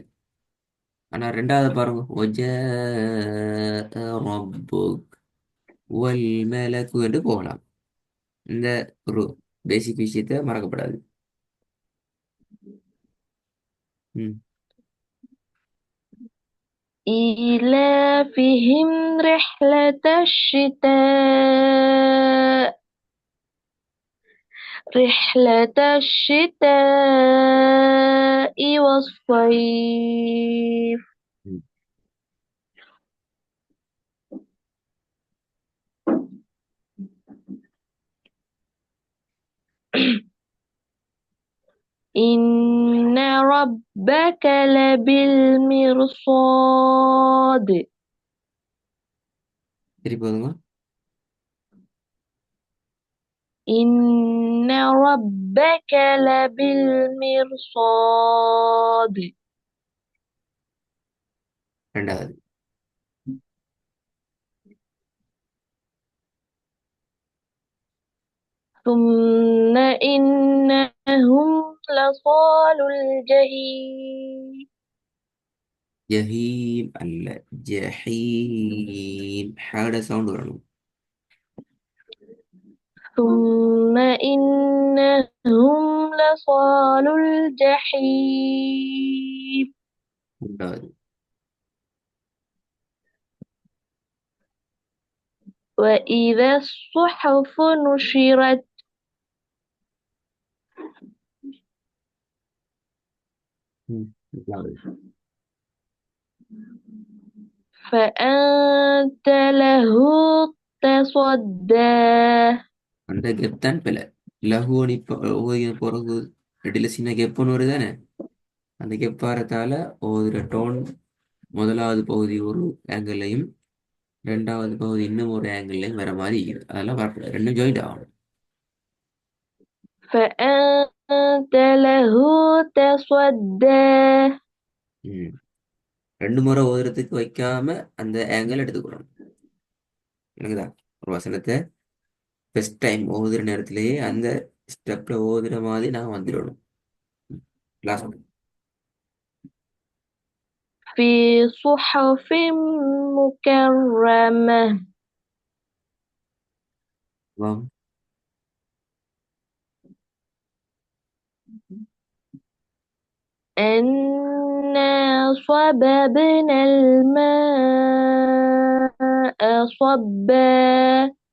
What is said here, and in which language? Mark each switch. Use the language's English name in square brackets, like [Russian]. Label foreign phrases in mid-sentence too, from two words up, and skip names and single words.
[Tamil] ஆனா ரெண்டாவது பாருங்க, [Arabic] ربك والملك [Tamil] என்று போகலாம். இந்த ஒரு பேசிக் விஷயத்தை மறக்கப்படாது. ம். [Arabic] إيلافهم رحلة الشتاء والصيف. م. إن ربك لبالمرصاد. [Tamil] திருப்பி போதுங்க. [Arabic] إن ربك لبالمرصاد. [Tamil] ரெண்டாவது. [Arabic] ثم إنهم لصالوا الجحيم. [Tamil] ஜஹீம் அல்ல, ஜஹீம். ஹேட சவுண்ட் வரணும். [Arabic] ثم إنهم لصالوا الجحيم. [Tamil] ரெண்டாவது. [Arabic] وإذا الصحف نشرت [Tamil] ரெண்டாவது. [Arabic] فأنت له تصدى. [Tamil] அந்த கெப் தான் பிள்ளை. லகுவனி பிறகு ரெடியில் சின்ன கெப்புன்னு வருதானே, அந்த கெப் வரத்தால ஒரு டோன் முதலாவது பகுதி ஒரு ஆங்கிள்லையும் ரெண்டாவது பகுதி இன்னும் ஒரு ஆங்கிள்லையும் வர மாதிரி இருக்குது. அதெல்லாம் வரக்கூடாது, ரெண்டும் ஜாயிண்ட் ஆகணும். [Arabic] فأنت له تصدى. ம். [Tamil] ரெண்டு முறை ஓதுறதுக்கு வைக்காம அந்த ஆங்கிள் எடுத்துக்கணும். எனக்குதா ஒரு வசனத்தை [English] first time [Tamil] ஓதுற நேரத்திலேயே அந்த ஸ்டெப்ல ஓதுற மாதிரி நான் வந்துடணும். லாஸ்ட். [Arabic] في صحف مكرمة. வாம். أنا صببنا الماء صبا.